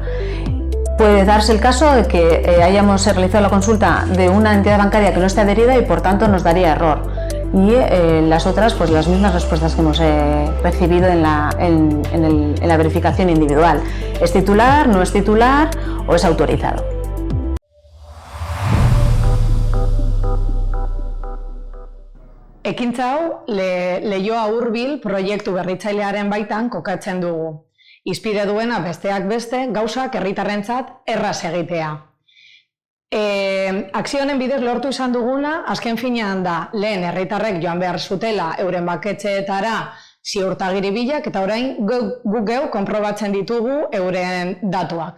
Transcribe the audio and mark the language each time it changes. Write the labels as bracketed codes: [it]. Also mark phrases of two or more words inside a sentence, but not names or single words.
[es] Puede darse el caso de que hayamos realizado la consulta de una entidad bancaria que no esté adherida y por tanto nos daría error. Y las otras, pues las mismas respuestas que hemos recibido en la verificación individual. ¿Es titular, no es titular o es autorizado? [eu] Ekintza hau Leioa hurbil proiektu berritzailearen baitan kokatzen dugu. Hizpide duena besteak beste gauzak herritarrentzat erraz egitea. Akzionen bidez lortu izan duguna, azken finean da, lehen herritarrek joan behar zutela euren baketxeetara ziurtagiri bilak, eta orain guk geu konprobatzen ditugu euren datuak.